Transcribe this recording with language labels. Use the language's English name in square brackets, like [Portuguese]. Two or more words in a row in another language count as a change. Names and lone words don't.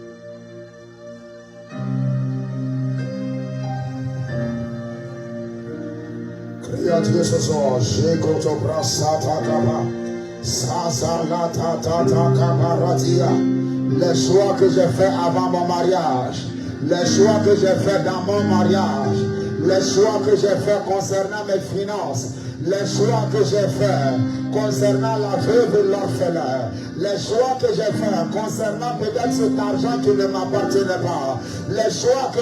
[French] Crie à Dieu ce soir. J'écoute Satagaba. Sazalata tata kabaratia. Les choix que j'ai fait avant mon mariage, les choix que j'ai fait dans mon mariage, les choix que j'ai fait concernant mes finances, les choix que j'ai fait concernant la veuve et l'orphelin, les choix que j'ai fait concernant peut-être cet argent qui ne m'appartenait pas, les choix que